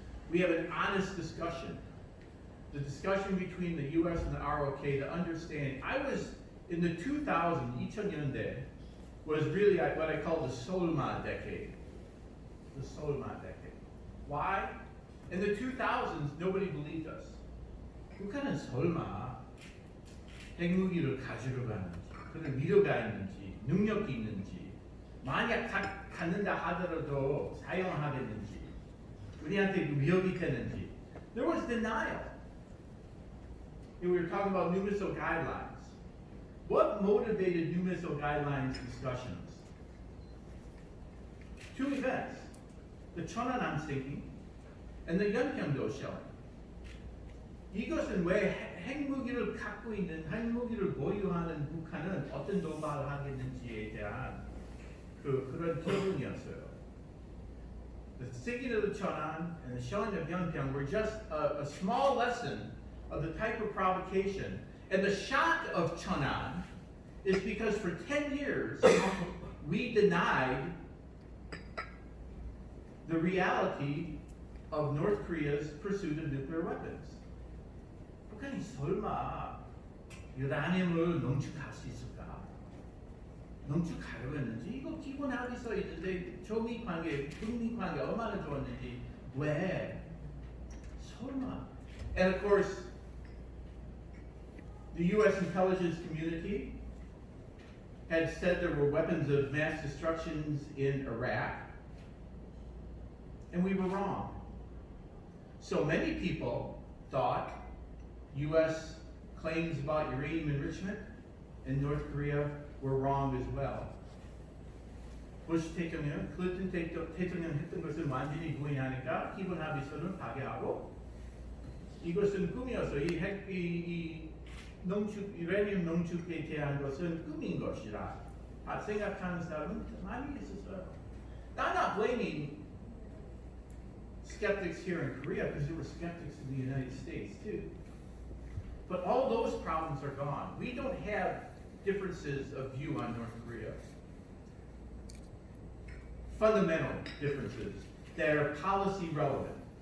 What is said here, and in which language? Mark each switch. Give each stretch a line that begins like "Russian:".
English: We have an honest discussion. The discussion between the US and the ROK to understand. I was in the 2000s,
Korean: 2000년대
English: was really what I call the Solma decade. The Solma decade. Why? In the 2000s, nobody believed us.
Korean: 북한은 설마 핵무기를 가지러 가는지, 그를 미려가 있는지, 능력이 있는지, 만약 갖는다 하더라도 사용하겠는지, 우리한테 위협이 되는지.
English: There was denial. We were talking about new missile guidelines. What motivated new missile guidelines discussions? Two events. The Cheonan sinking and the Yeonpyeong-do shelling.
Korean: 이것은 왜 핵무기를 갖고 있는, 핵무기를 보유하는 북한은 어떤 도발을 하겠는지에 대한 그런 결론이었어요.
English: The sinking of the Cheonan and the shelling of Yeonpyeong were just a small lesson of the type of provocation. And the shock of Cheonan is because for 10 years we denied the reality of North Korea's pursuit of nuclear weapons.
Korean: 북한이 설마 유라늄을 농축할 수 있을까? 농축하려고 했는지, 이거 기본 합의 써 있는데 조미 관계, 북미 관계 얼마나 좋았는지 왜? 설마?
English: And of course, the U.S. intelligence community had said there were weapons of mass destruction in Iraq, and we were wrong. So many people thought U.S. claims about uranium enrichment in North Korea were wrong as well.
Korean: 부시 대통령, 클린턴 대통령 했던 것을 완전히 부인하니까 기본 합의서는 파기하고 이것은 꿈이어서 이 농축, 유라늄 농축에 대한 것은 꿈인 것이라 생각하는 사람은 많이 있었어요.
English: I'm not blaming skeptics here in Korea because there were skeptics in the United States too. But all those problems are gone. We don't have differences of view on North Korea. Fundamental differences that are policy relevant.